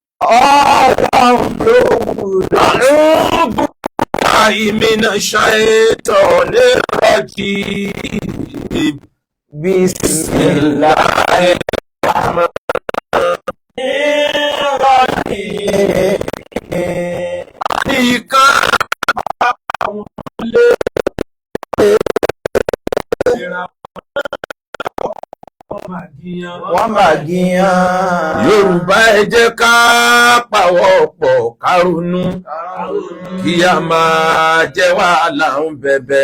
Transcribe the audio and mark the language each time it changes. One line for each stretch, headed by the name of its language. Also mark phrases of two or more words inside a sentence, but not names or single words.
Yoruba: ọlọ́run ló wúlò.
Arabic: أعوذ بالله من الشيطان الرجيم. بسم الله الرحمن الرحيم.
Yoruba: Nìkan lè wọ́n máa gíyàn. Yorùbá ẹ jẹ́ ká pawọ́ pọ̀ ká ronú kí a máa jẹ́ wàhálà ń bẹ̀bẹ̀.